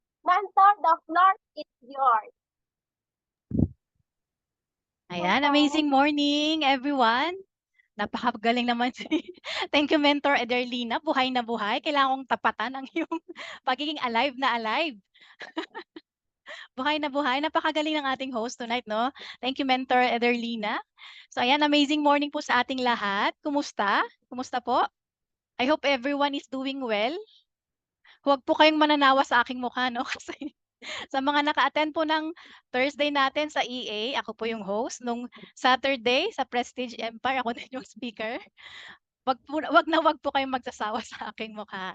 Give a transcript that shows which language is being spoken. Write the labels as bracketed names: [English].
[English] Mentor, the floor is yours. Ayan, amazing morning everyone. [Filipino] Napakagaling naman si Thank you Mentor Ederlina, buhay na buhay. Kailangan kong tapatan ang iyong pagiging alive na alive. Buhay na buhay. Napakagaling ng ating host tonight, no? Thank you Mentor Ederlina. So ayan, amazing morning po sa ating lahat. Kumusta? Kumusta po? [English] I hope everyone is doing well. [Filipino] Huwag po kayong mananawa sa aking mukha, no? Kasi sa mga naka-attend po ng Thursday natin sa EA, ako po yung host. Nung Saturday sa Prestige Empire, ako din yung speaker. Wag po kayong magsasawa sa aking mukha.